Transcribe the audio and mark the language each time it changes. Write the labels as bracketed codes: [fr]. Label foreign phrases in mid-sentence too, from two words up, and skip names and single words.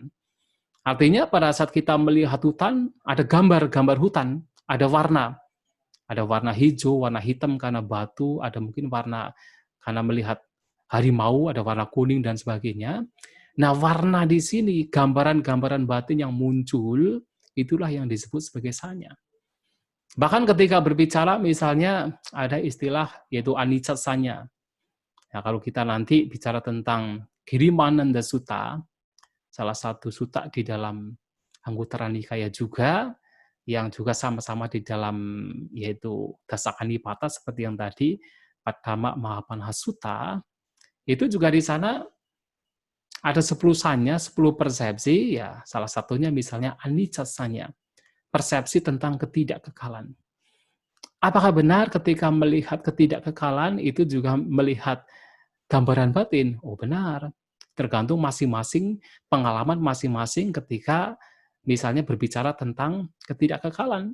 [id] Artinya pada saat kita melihat hutan, ada gambar hutan, ada warna hijau, warna hitam karena batu, ada mungkin warna karena melihat harimau, ada warna kuning dan sebagainya. Nah, warna di sini, gambaran-gambaran batin yang muncul, itulah yang disebut sebagai sanya. Bahkan ketika berbicara misalnya ada istilah yaitu [pi] anicca sanya. [id] Nah, kalau kita nanti bicara tentang Girimananda Sutta, salah satu sutta di dalam Anguttara Nikaya juga, yang juga sama-sama di dalam yaitu Dasakanipata seperti yang tadi, Padma Mahapanha Sutta, itu juga di sana ada 10 sanya, 10 persepsi, ya salah satunya misalnya [pi] anicca sanya, [id] persepsi tentang ketidakkekalan. Apakah benar ketika melihat ketidakkekalan itu juga melihat gambaran batin? Oh benar, tergantung masing-masing pengalaman masing-masing ketika misalnya berbicara tentang ketidakkekalan.